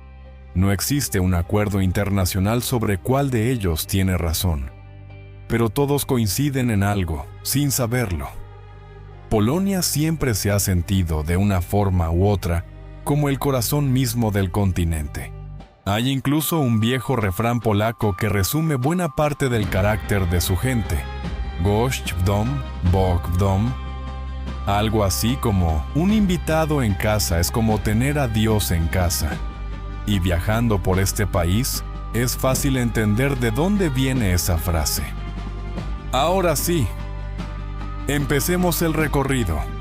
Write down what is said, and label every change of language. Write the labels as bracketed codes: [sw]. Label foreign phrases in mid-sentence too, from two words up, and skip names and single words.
[es] No existe un acuerdo internacional sobre cuál de ellos tiene razón, pero todos coinciden en algo, sin saberlo. Polonia siempre se ha sentido, de una forma u otra, como el corazón mismo del continente. Hay incluso un viejo refrán polaco que resume buena parte del carácter de su gente. [pl] Gość w dom, Bóg w dom. [es] Algo así como, un invitado en casa es como tener a Dios en casa. Y viajando por este país, es fácil entender de dónde viene esa frase. Ahora sí, empecemos el recorrido.